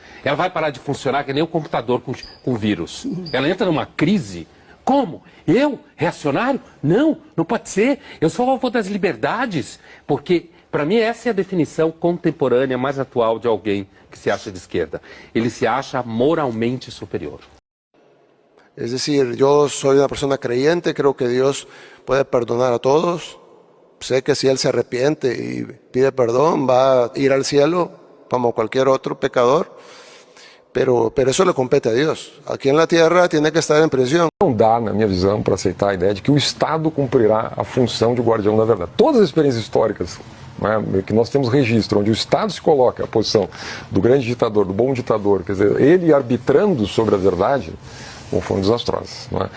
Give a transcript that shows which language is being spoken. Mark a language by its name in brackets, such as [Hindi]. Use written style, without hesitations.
[Portuguese] Ela vai parar de funcionar que nem um computador com vírus. Ela entra numa crise. Como? Eu? Reacionário? Não, não pode ser. Eu sou a favor das liberdades. Porque, para mim, essa é a definição contemporânea mais atual de alguém que se acha de esquerda. Ele se acha moralmente superior. [Spanish] Es decir, yo soy una persona creyente, creo que Dios puede perdonar a todos. Sé que si Él se arrepiente y pide perdón, va a ir al cielo como cualquier otro pecador. Pero eso le compete a Deus. [Portuguese] Aqui na Terra tem que estar em prisão. Não dá, na minha visão, para aceitar a ideia de que o Estado cumprirá a função de guardião da verdade. Todas as experiências históricas, né, que nós temos registro, onde o Estado se coloca à posição do grande ditador, do bom ditador, quer dizer, ele arbitrando sobre a verdade, foram desastrosas. Não é?